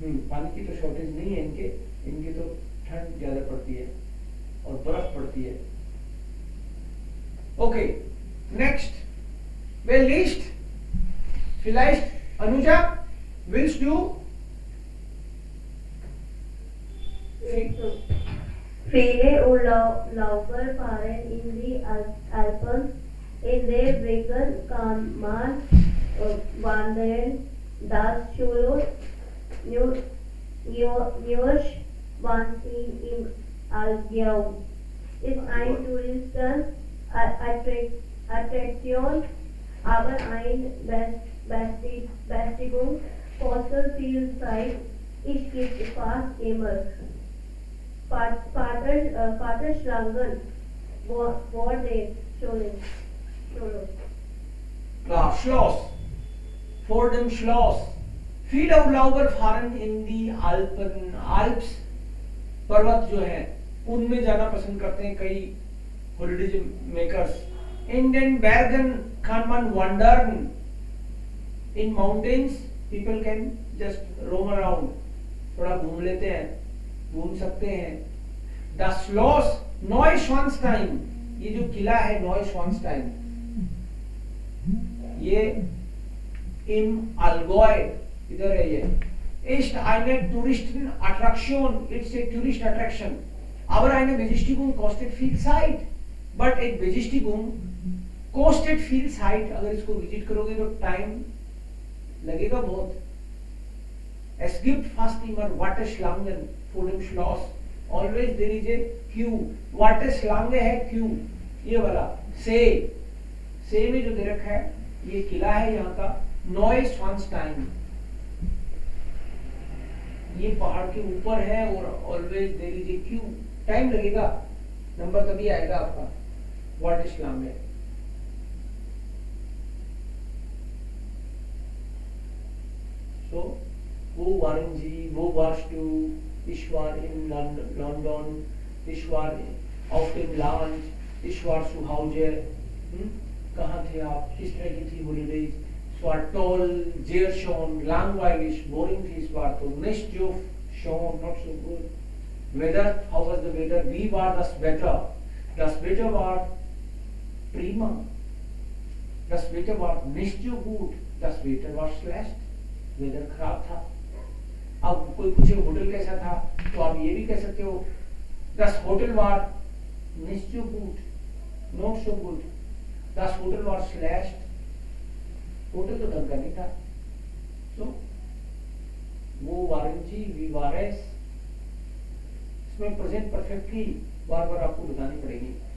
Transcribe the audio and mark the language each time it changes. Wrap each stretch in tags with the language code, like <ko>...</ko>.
<hi>पानी की तो शॉर्टेज नहीं है इनके, इनके तो ठंड ज्यादा पड़ती है और बर्फ पड़ती है। Okay, next, well least, vielleicht Anuja,</hi> <de>willst du? Viele Urlauber fahren in die Alpen. In der Regel kann man wandern. Das Schloss Neuschwanstein im Allgäu ist ein Touristenattraktion, aber eine Bestimmung kostet viel Zeit. Ich gibt fast immer Vaterschlangen vor dem Schloss. Klar, Schloss, vor dem Schloss. Viele Urlauber fahren in die Alpen,</de> <hi>Alps, पर्वत जो है उनमें जाना पसंद करते हैं कई holiday makers.</hi> <de>In den Bergen kann man wandern.</de> <en>In mountains people can just roam around,</en> <hi>थोड़ा घूम लेते हैं, घूम सकते हैं।</hi> <de>Das Schloss Neuschwanstein,</de> <hi>ये जो किला है</hi> <de>Neuschwanstein, ये im Allgäu, इधर है ये, ist eine Touristenattraktion,</de> <en>it's a tourist attraction,</en> <de>aber eine Besichtigung kostet viel Zeit, but एक Besichtigung kostet viel Zeit,</de> <hi>अगर इसको विजिट करोगे तो टाइम लगेगा बहुत।</hi> <de>Es gibt fast immer Warteschlangen vor dem Schloss,</de> <en>always there is a queue,</en> <hi>Warteschlange है queue, ये वाला से में जो दे रखा है ये किला है यहाँ का Neuschwanstein, ये पहाड़ के ऊपर है और</hi> <en>always there is a queue,</en> <hi>time लगेगा, नंबर तभी आएगा आपका वार्टिशलांगे। सो वो वारंजी, वो वार्स्टू,</hi> <de>ich war in London, ich war auf dem Land, ich war zu Hause,</de> <hi>कहाँ थे आप, किस तरह की थी holidays?</hi> <de>Es war toll, sehr schön, langweilig, boring fies war so, nicht so schön,</de> <en>not so good. Weather, how was the weather?</en> <de>Wie war das Wetter? Das Wetter war prima. Das Wetter war nicht so gut. Das Wetter war schlecht.</de> <hi>Weather खराब था। अब कोई पूछे hotel कैसा था, तो आप ये भी कह सकते हो,</hi> <de>Das Hotel war nicht so gut,</de> <en>not so good.</en> <de>Das Hotel war schlecht.</de> <hi>Hotel तो ढंग का नहीं था। So, वो वारंटी, वी वारेस, इसमें प्रेजेंट परफेक्ट की बार बार आपको बतानी पड़ेगी।</hi>